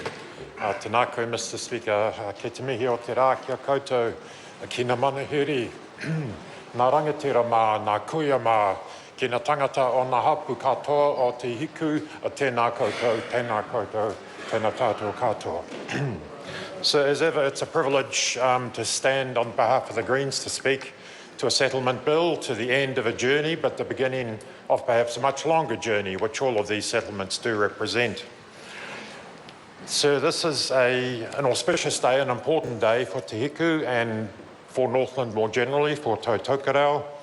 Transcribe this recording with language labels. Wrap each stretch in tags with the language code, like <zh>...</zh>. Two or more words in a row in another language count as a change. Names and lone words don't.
<mi>Tēnā koe,</mi> <en>Mr. Speaker.</en> <mi>Kei te mihi o te rā kia koutou ki na manahiri. Nā rangatira mā, nā kuia mā, ki na tangata o nā hapu katoa o te hiku, a tēnā koutou, tēnā koutou, tēnā tātou katoa.</mi> <en>So as ever, it's a privilege to stand on behalf of the Greens to speak to a settlement bill, to the end of a journey, but the beginning of perhaps a much longer journey, which all of these settlements do represent. So this is an auspicious day, an important day for Te Hiku and for Northland more generally, for Tautokerau.</en>